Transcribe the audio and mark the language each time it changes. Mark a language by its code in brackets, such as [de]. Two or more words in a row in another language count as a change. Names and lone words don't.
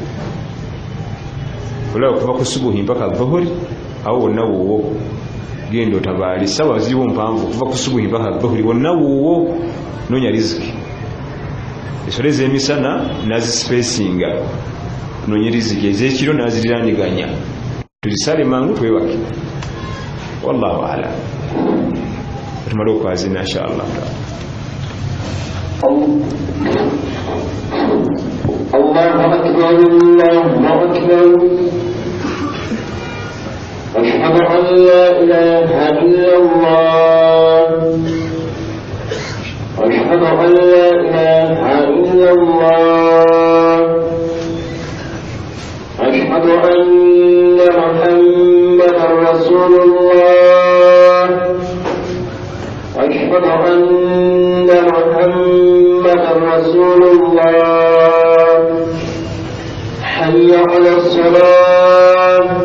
[lg] olaba kuva ku subuhi mpaka dhuhuri awo wonna wuuwo genda otabaali sawa ziwo mpanvu kuva ku subuhi mpaka dhuhuri wonna wuuwo noonya riziki esole z'emisana nazisipeesinga noonye riziki ez'ekiro naziriraniganya tuzisale mangu twebake [ar] والله أعلم [lg] tumale okwazina [ar] إن شاء الله الله أكبر الله أكبر أشهد أن لا إله إلا الله أشهد أن لا إله إلا الله أشهد أن محمدا رسول الله أشهد أن محمدا رسول الله حي على الصلاة